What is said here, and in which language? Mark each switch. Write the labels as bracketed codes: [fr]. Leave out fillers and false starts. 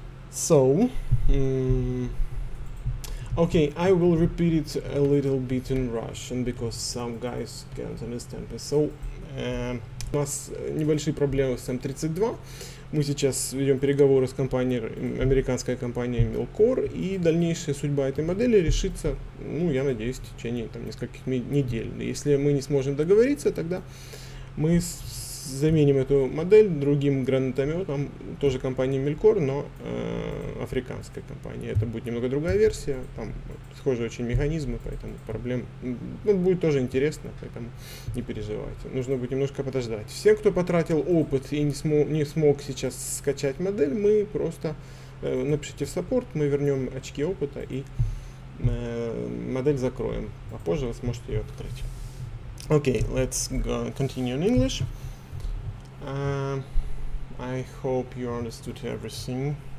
[en] So okay, I will repeat it a little bit in Russian, because some guys can't understand me. [ru] So, у нас небольшие проблемы с М32. Мы сейчас ведем переговоры с компанией, американской компанией Melcor, и дальнейшая судьба этой модели решится, ну, я надеюсь, в течение там нескольких недель. Если мы не сможем договориться, тогда мы заменим эту модель другим гранатометом, тоже компании Melcor, но африканской компании. Это будет немного другая версия, там схожие очень механизмы, поэтому проблем, ну, будет тоже интересно, поэтому не переживайте. Нужно будет немножко подождать. Всем, кто потратил опыт и не смог сейчас скачать модель, мы просто напишите в саппорт, мы вернем очки опыта и модель закроем, а позже вы сможете ее открыть. [en] Okay, let's continue in English. I hope you understood everything.